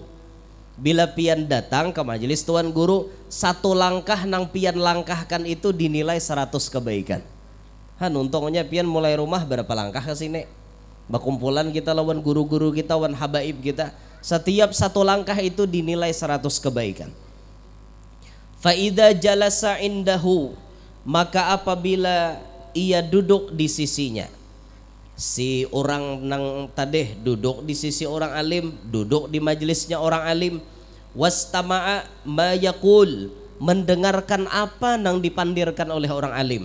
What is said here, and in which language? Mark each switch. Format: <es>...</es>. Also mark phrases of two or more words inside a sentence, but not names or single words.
<bjn>Bila pian datang ke majelis tuan guru, satu langkah nang pian langkahkan itu dinilai 100 kebaikan. Untungnya pian mulai rumah berapa langkah ke sini, berkumpulan kita lawan guru-guru kita, wan habaib kita, setiap satu langkah itu dinilai 100 kebaikan.</bjn> <ar>فإذا جلس عنده,</ar> <bjn>maka apabila ia duduk di sisinya, si orang nang tadeh duduk di sisi orang alim, duduk di majelisnya orang alim,</bjn> <ar>واستمع ما يقول,</ar> <bjn>mendengarkan apa nang dipandirkan oleh orang alim.</bjn>